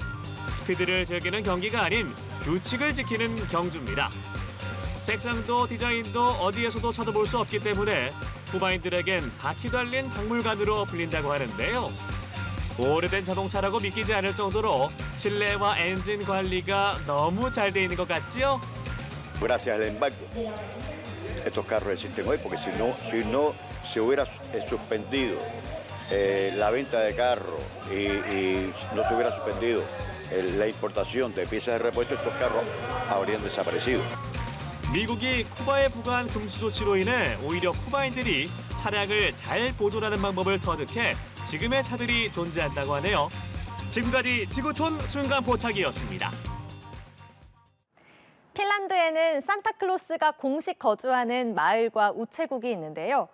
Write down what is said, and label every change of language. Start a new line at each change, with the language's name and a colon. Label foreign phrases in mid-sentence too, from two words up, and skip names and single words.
Korean: 스피드를 즐기는 경기가 아닌 규칙을 지키는 경주입니다. 색상도 디자인도 어디에서도 찾아볼 수 없기 때문에 쿠바인들에겐 바퀴 달린 박물관으로 불린다고 하는데요. 오래된 자동차라고 믿기지 않을 정도로 실내와 엔진 관리가 너무 잘 돼 있는 것 같지요?
Spanish: Gracias al embargo, estos carros existen hoy porque si no se hubiera suspendido la venta de carros y no se hubiera suspendido la importación de piezas de repuesto, estos carros habrían desaparecido.
Korean: 미국이 쿠바에 부과한 금수 조치로 인해 오히려 쿠바인들이 차량을 잘 보존하는 방법을 터득해 지금의 차들이 존재한다고 하네요. 지금까지 지구촌 순간 포착이었습니다. 핀란드에는 산타클로스가 공식 거주하는 마을과 우체국이 있는데요.